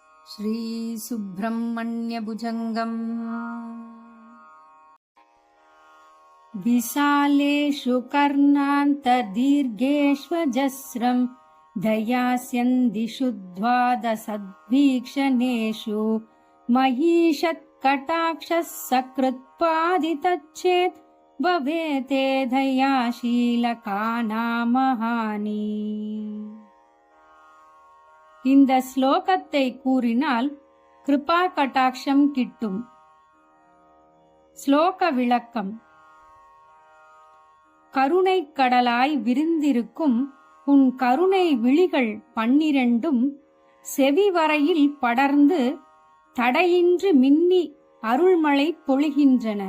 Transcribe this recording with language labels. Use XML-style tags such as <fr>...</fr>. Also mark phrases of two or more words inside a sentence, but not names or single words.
<sa>श्रीसुब्रह्मण्यभुजङ्गम् विशालेषु कर्णान्तदीर्घेष्वजस्रम् दयास्यन्दिषु द्वादशद्वीक्षणेषु महीषत्कटाक्षः सकृत्पादितच्चेत् भवेते दयाशीलकानामहानि.</sa> <ta>இந்த ஸ்லோகத்தை கூறினால் கிருபா கடாட்சம் கிட்டும். ஸ்லோக விளக்கம். கருணை கடலாய் விரிந்திருக்கும் உன் கருணை விழிகள் 12 செவி வரையில் படர்ந்து தடையின்றி மின்னி அருள்மழை பொழிகின்றன.</ta>